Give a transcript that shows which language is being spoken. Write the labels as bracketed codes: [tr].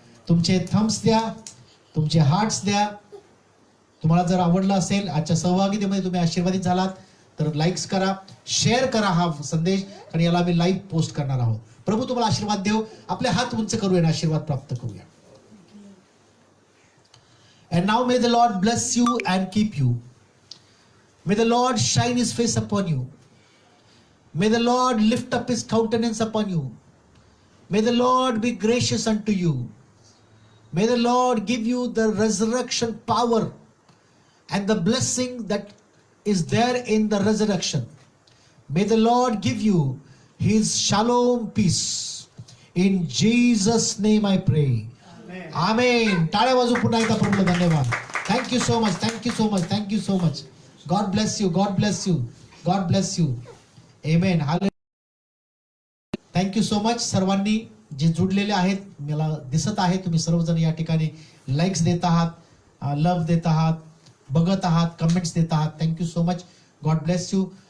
[mr] तुमचे थम्स द्या, तुमचे हार्ट्स द्या. तुम्हाला जर आवडलं असेल, आजच्या सहभागितेमध्ये तुम्ही आशीर्वादित झालात तर लाईक्स करा, शेअर करा हा संदेश, कारण याला आम्ही लाईव्ह पोस्ट करणार आहोत. प्रभू तुम्हाला आशीर्वाद देव. आपले हात उंच करूया, आशीर्वाद प्राप्त करूया. [en] And now may the Lord bless you and keep you. May the Lord shine his face upon you. May the Lord lift up his countenance upon you. May the Lord be gracious unto you. May the Lord give you the resurrection power and the blessing that is there in the resurrection. May the Lord give you his shalom peace. In Jesus' name I pray. Amen. [mr] टाळ्या वाजू पुन्हा एकदा प्रभूला धन्यवाद. [en] Thank you so much. Thank you so much. Thank you so much. God bless you. God bless you. God bless you. Amen. [mr] Hallelujah. [en] thank you so much [mr] सर्वांनी जे जुडलेले आहेत. मला दिसत आहे तुम्ही सर्वजण या ठिकाणी लाईक्स देत आहात, लव्ह देत आहात, बघत आहात, कमेंट्स देत आहात. Thank you so much. [en] God bless you.